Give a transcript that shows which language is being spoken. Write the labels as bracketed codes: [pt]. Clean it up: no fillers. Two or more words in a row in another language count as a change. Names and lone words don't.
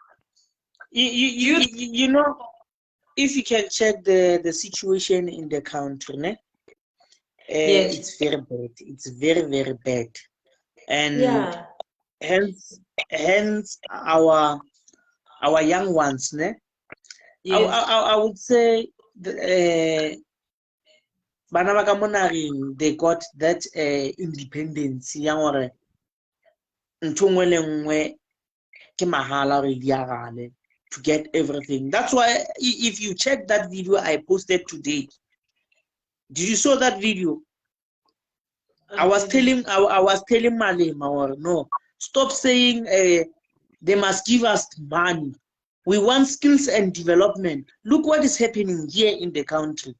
[en] You know, if you can check the situation in the country, né? Yes. It's very bad. It's very, very bad. And Yeah. hence our young ones, né? Yes. I would say [nso] bana ba ka mo nageng, [en] they got that independence [nso] ya gore ntho nngwe le nngwe ke mahala gore di agale [en] to get everything. That's why if you check that video I posted today, did you saw that video? I was telling Malema, or no, stop saying they must give us money. We want skills and development. Look what is happening here in the country.